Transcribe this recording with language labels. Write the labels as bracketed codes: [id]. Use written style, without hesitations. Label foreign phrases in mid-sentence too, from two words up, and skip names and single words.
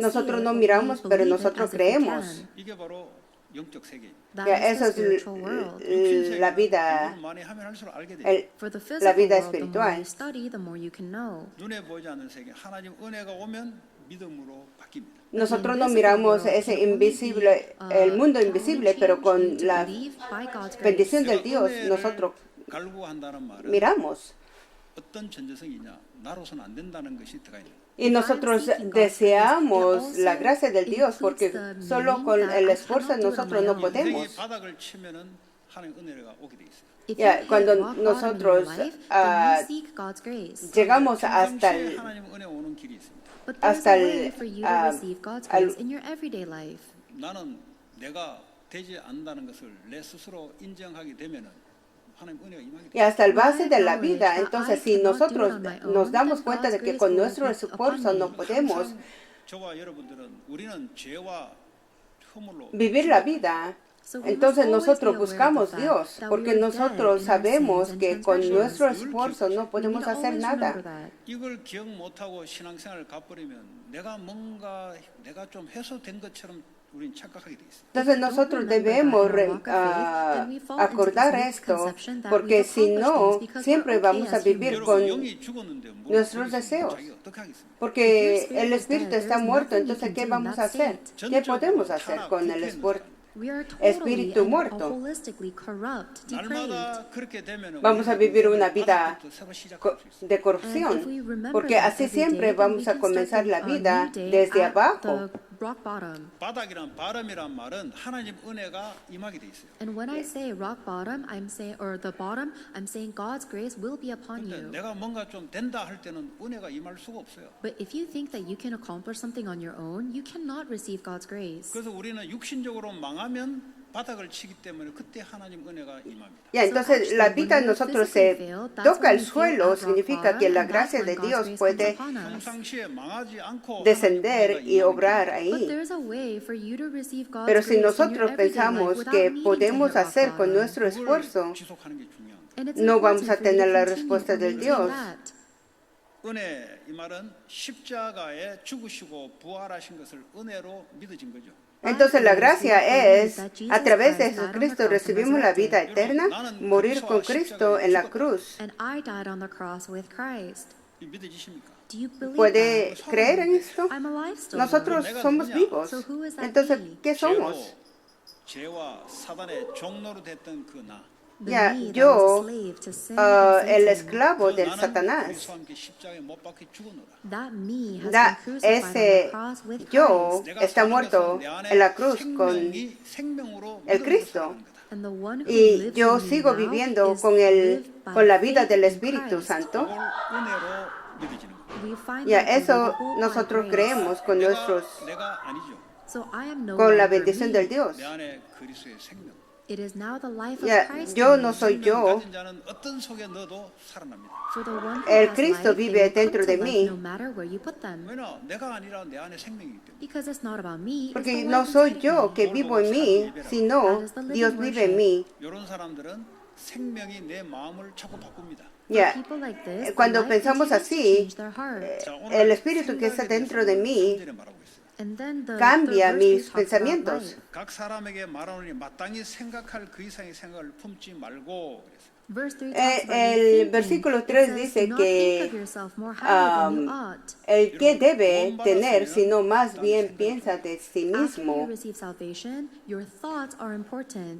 [es] Nosotros [en] see [es] no [en] it, but [es] miramos, [en] we [es] pero [en] believe it [es] nosotros [en] as if we [es] creemos. [en] can. [ko] 이게 바로 영적 세계입니다. [en] That [es] Ya, [en] is [es] eso [en] the [es] es [en] spiritual world. [ko] 육신 [es] la [ko] 세계는 [es] vida, [ko] 공부를 많이 하면 할수록 알게 돼요. [en] For the [es] la [en] physical [es] vida [en] world, the more [es] espiritual. [en] you study, the more you can know. [ko] 눈에 보이지 않는 세계 하나님 은혜가 오면 믿음으로 바뀝니다. [es] Nosotros no miramos ese invisible, el mundo invisible, pero con la bendición del Dios nosotros [ko] 갈구한다는 말은 [es] miramos. [ko] 어떤 전제성이냐 나로서는 안 된다는 것이 들어가 있는 거예요. [es] Y nosotros deseamos la gracia del Dios porque solo con el esfuerzo nosotros no podemos. [ko] 인생이 바닥을 치면은 하나님 은혜가 오게 돼 있어요. [en] If [es] Ya, [en] you hit [es] cuando [en] rock bottom in your [es] nosotros, [en] life, then you seek God's grace. [es] Llegamos hasta [ko] 평상시에 [es] el, [ko] 하나님 은혜 오는 길이 있습니다. [en] But there's [es] hasta [en] a [es] el, [en] way for you to receive God's grace in your everyday life. [ko] 나는 내가 되지 않는다는 것을 내 스스로 인정하게 되면은 하나님 은혜가 임하게 [es] y [ko] 돼요. [es] hasta el base de la vida. Entonces, si nosotros nos damos cuenta de que con nuestro esfuerzo no podemos [ko] 항상 저와 여러분들은 우리는 죄와 허물로 [es] vivir la vida, [en] So we must [es] entonces [en] always [es] nosotros [en] be aware of [es] buscamos [en] the fact [es] Dios, [en] that [es] porque [en] we are [es] nosotros [en] dead in our [es] sabemos [en] sins and [es] que con [en] transgressions. [es] nuestro esfuerzo no [en] We need [es] podemos [en] to [es] hacer [en] always remember [es] nada. [en] that. [ko] 이걸 기억 못하고 신앙생활을 가버리면 내가 좀 해소된 것처럼 우리는 착각하게 돼 있어요. [es] Entonces nosotros debemos acordar esto, porque si no, siempre vamos a vivir con [ko] 여러분 영이 죽었는데 뭘 [es] nuestros [ko] 어떻게 [es] deseos. [ko] 자기가 어떻게 하겠습니까? [es] Porque el espíritu está muerto, entonces ¿qué vamos a hacer? ¿Qué podemos hacer con el [en] We are totally [es] espíritu [en] and [es] muerto? [en] holistically corrupt, depraved. [ko] 날마다 그렇게 되면 [es] Vamos a vivir una vida de corrupción, [en] And if we remember [es] porque [en] that [es] así [en] every [es] siempre [en] day, then [es] vamos [en] we [es] a [en] can [es] comenzar [en] start [es] la [en] a [es] vida [en] new day [es] desde [en] at [es] abajo. [en] the rock bottom. [ko] 바닥이란 바람이란 말은 하나님 은혜가 임하게 돼 있어요. [en] And when I say rock bottom, I'm saying, or the bottom, I'm saying God's grace will be upon [ko] 근데 [en] you. [ko] 내가 뭔가 좀 된다 할 때는 은혜가 임할 수가 없어요. [en] But if you think that you can accomplish something on your own, you cannot receive God's grace. [ko] 그래서 우리는 육신적으로 망하면 바닥을 치기 때문에 그때 하나님 은혜가 임합니다. [es] Ya, entonces la vida de nosotros se toca el suelo, significa que la gracia de Dios puede [ko] 평상시에 망하지 않고 [es] descender y obrar [en] But [es] ahí. [en] there's a way for you to receive God's [es] Pero [en] grace [es] si [en] in your [es] nosotros [en] everyday life [es] pensamos [en] without [es] que [en] needing [es] podemos [en] to hit rock [es] hacer con [en] bottom. [es] nuestro [ko] 그걸 [es] esfuerzo, [ko] 지속하는 게 중요한 거예요. [en] And it's [es] no vamos [en] important [es] a [en] for you to [es] tener la [en] continue [es] respuesta [en] or [es] del [en] maintain [es] Dios. [en] that. [ko] 은혜 이 말은 십자가에 죽으시고 부활하신 것을 은혜로 믿어진 거죠. [es] Entonces la gracia es, a través de Jesucristo recibimos la vida eterna, morir con Cristo en la cruz. [en] And I died on the cross with Christ. [ko] 이 믿어지십니까? [en] Do you believe [es] ¿Puede [en] that? [es] creer en esto? [en] I'm alive still. [es] Nosotros somos vivos. [en] So who is that [es] Entonces, [en] me? [es] ¿qué somos? [ko] 죄와 사단의 종로로 됐던 그 나. [en] The [es] Ya, [en] me that [es] yo, [en] was a slave to sin and [es] el [en] Satan, [es] esclavo del [ko] 나는 [es] Satanás, [ko] 그리스도와 함께 십자가에 못 박혀 죽었노라. [en] that me has been [es] da, [en] crucified on the [es] ese [en] cross with [es] yo [en] Christ. [ko] 내가 [es] está [ko] 사는 [es] muerto [ko] 것은 내 안에 [es] en la cruz con [ko] 생명이 생명으로 [es] el [ko] 믿음으로 [es] Cristo. [ko] 살아가는 거다. [en] And the one who [es] Y [en] lives [es] yo [en] in me [es] sigo [en] now [es] viviendo [en] is [es] con [en] lived by [es] la vida [en] faith [es] del [en] in [es] Espíritu [en] Christ. [es] Santo. [ko] 그걸 은혜로 믿어지는 거다. [en] We find [es] Ya, [en] that [es] eso [en] believable by [es] nosotros [en] grace. [es] creemos con [ko] 내가 아니죠. [en] So I am no [es] con la [en] longer [es] bendición [en] me. [es] del Dios. [ko] 내 안에 그리스도의 생명. [en] It is now the life of [es] Ya, [en] Christ [es] yo [en] in [es] no [en] me. [es] soy [ko] 생명을 [es] yo. [ko] 가진 자는 어떤 속에 넣어도 살아납니다. [en] For the one who [es] El [en] has [es] Cristo [en] life, [es] vive [en] they will come [es] dentro [en] to [es] de [en] life [es] mí. [en] no matter where you put them. [ko] 왜냐? 내가 아니라 내 안에 생명이기 때문에. [en] Because it's not about me, it's [es] Porque [en] the [es] no [en] life [es] soy [en] inside [es] yo [en] of me. [es] que vivo en mí, sino Dios vive en mí. [ko] 이런 사람들은 생명이 내 마음을 자꾸 바꿉니다. [en] For [es] Ya, [en] people like this, the [es] cuando [en] life [es] pensamos [en] continues to [es] así, [en] change their heart. [ko] 자, 오늘 [es] el Espíritu que está [ko] 생각에 [es] dentro [ko] 대해서 [es] de mí [ko] 3절에 말하고 있어요. [en] And then the [es] cambia [en] third verse [es] mis [en] talks about [es] pensamientos. [en] life. [ko] 각 사람에게 말하노니 마땅히 생각할 그 이상의 생각을 품지 말고 그랬어요. [en] Verse 3 talks about [es] El [en] your thinking. [es] versículo [en] It [es] 3 [en] says, [es] dice [en] "Do not [es] que [en] think of yourself more highly than you ought." [es] el que debe tener, sino más bien piensa de sí [en] After you [es] mismo. [en] receive salvation, your thoughts are important.